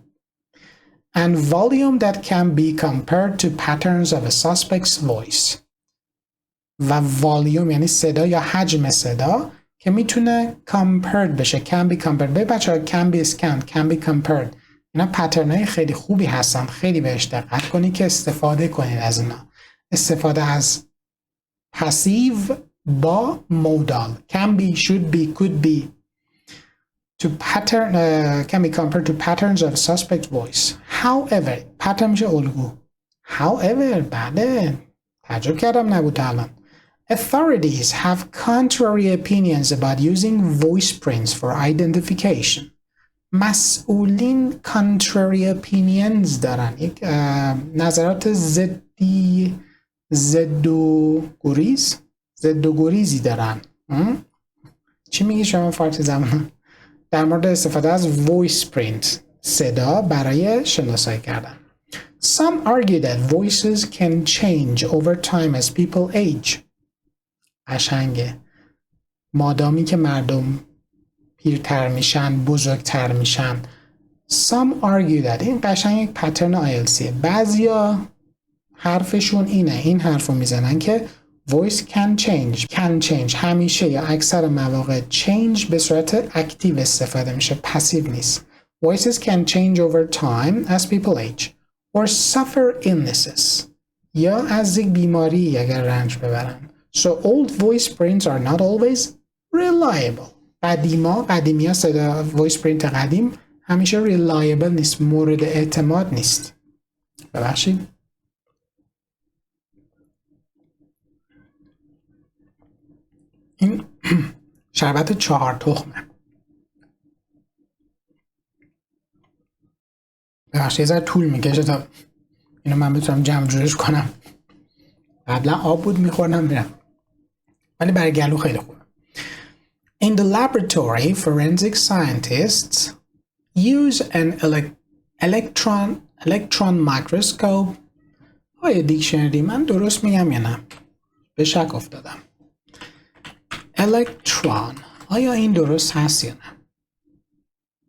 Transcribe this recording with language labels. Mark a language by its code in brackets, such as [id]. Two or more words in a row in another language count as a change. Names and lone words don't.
[en] And volume that can be compared to patterns of a suspect's voice. [fa] و والیوم یعنی صدا یا حجم صدا که میتونه compared بشه. [en] can be compared. به بچه‌ها can be scanned, can be compared. [fa] اینا پترنای خیلی خوبی هستن، خیلی بهش دقت کنید که استفاده کنید از اینا. استفاده از پسیو با مودال [en] can be, should be, could be to pattern can be compared to patterns of suspect voice. [fa] However, pattern میشه الگو. However, بله تعجب کردم نبود تا الان. [en] Authorities have contrary opinions about using voice prints for identification. [fa] مسئولین [en] contrary opinions [fa] دارن، یک نظرات ضد و گریزی دارن. چی میگی شما فارسی زبان در مورد استفاده از [en] voice print، [fa] صدا برای شناسایی کردن؟ [en] Some argue that voices can change over time as people age. [fa] قشنگه. مادامی که مردم پیرتر میشن، بزرگتر میشن. [en] Some argue that [fa] این قشنگ یک پترن آیلتسیه. بعضیا حرفشون اینه، این حرفو میزنن که [en] voice can change [fa] همیشه یا اکثر مواقع change به صورت اکتیو استفاده میشه، پسیو نیست. [en] Voices can change over time as people age or suffer illnesses [fa] یا از یک بیماری اگر رنج ببرن. [en] So old voice prints are not always reliable. [fa] قدیمی ها صدا [en] voice print [fa] قدیم همیشه reliable نیست، مورد اعتماد نیست. ببخشید. این شربت 4 تخمه. ببخشید یه ذره طول میکشه تا اینو من بتونم جمع جورش کنم. قبلا آب بود میخوردم میرم، ولی برای گلو خیلی خوبه. [en] In the laboratory, forensic scientists use an electron microscope. [fa] آیا دیکشنری من درست میگم یا نه؟ به شک افتادم. الکترون آیا این درست هست یا نه؟